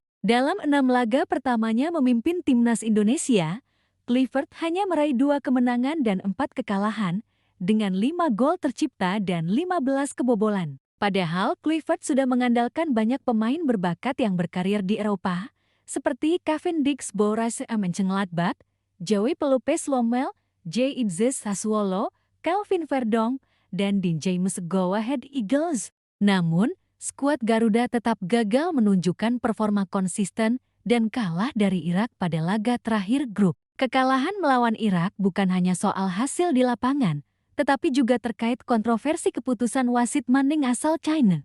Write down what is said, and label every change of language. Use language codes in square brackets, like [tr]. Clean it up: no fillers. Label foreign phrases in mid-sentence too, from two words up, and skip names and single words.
[id] Dalam 6 laga pertamanya memimpin Timnas Indonesia, Kluivert hanya meraih 2 kemenangan dan 4 kekalahan, dengan 5 gol tercipta dan 15 kebobolan. Padahal Kluivert sudah mengandalkan banyak pemain berbakat yang berkarir di Eropa, seperti Cavendish Borussia Mönchengladbach, Joey Pelupes Lommel, J. Idzes Sassuolo, Calvin Verdong, dan Dean James Go Ahead Eagles. Namun, skuad Garuda tetap gagal menunjukkan performa konsisten dan kalah dari Irak pada laga terakhir grup. Kekalahan melawan Irak bukan hanya soal hasil di lapangan, tetapi juga terkait kontroversi keputusan wasit Manning asal China.